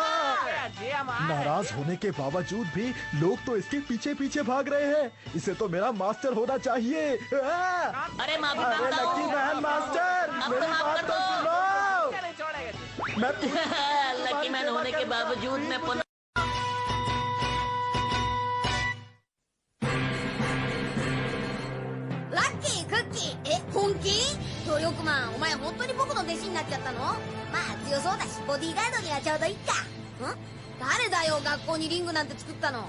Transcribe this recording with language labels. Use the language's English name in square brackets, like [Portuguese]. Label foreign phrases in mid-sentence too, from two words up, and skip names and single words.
[Hindi] नाराज होने के बावजूद भी लोग तो इसके पीछे पीछे भाग रहे हैं। इसे तो मेरा मास्टर होना चाहिए। अरे माफी मांगता हूँ। लकी मैन मास्टर, मेरी बात तो सुनो। मैं लकी मैन होने के बावजूद मैं [Japanese] ラッキー、クッキー、本気？努力マン、お前本当に僕の弟子になっちゃったの？まあ強そうだし、ボディーガードにはちょうどいいか。誰だよ、学校にリングなんて作ったの。